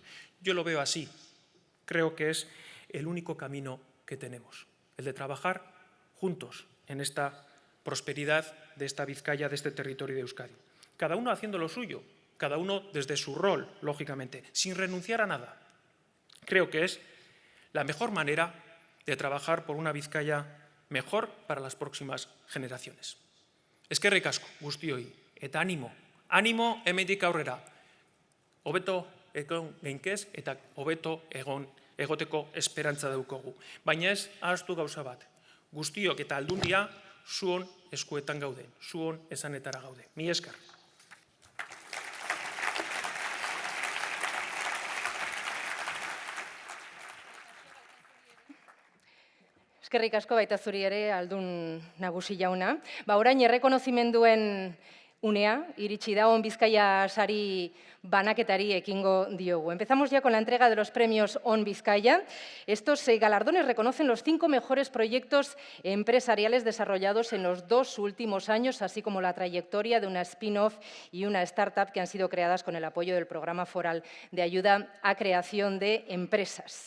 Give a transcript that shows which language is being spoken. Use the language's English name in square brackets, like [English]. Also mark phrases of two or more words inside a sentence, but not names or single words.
[Spanish] Yo lo veo así, creo que es el único camino que tenemos, el de trabajar juntos en esta prosperidad de esta Vizcaya, de este territorio de Euskadi. Cada uno haciendo lo suyo, cada uno desde su rol, lógicamente, sin renunciar a nada. Creo que es la mejor manera de trabajar por una Vizcaya mejor para las próximas generaciones. [Basque] Eskerrik asko guztioi, eta animo hemendik aurrera. Hobeto egon geinkez eta hobeto egoteko esperantza daukagu. Baina ez ahaztu gauza bat, guztiok eta aldundia zuon eskuetan gaude, zuon esanetara gaude. Mila esker. Eskerrik asko baita zuri ere, Aldun Nagusi jauna. Orain errekonozimenduen unea, iritsi da On Bizkaia sari banaketari ekingo diogu. [Spanish] Empezamos ya con la entrega de los premios On Bizkaia. Estos galardones reconocen los 5 mejores proyectos empresariales desarrollados en los 2 últimos años, así como la trayectoria de una spin-off y una startup que han sido creadas con el apoyo del Programa Foral de Ayuda a Creación de Empresas.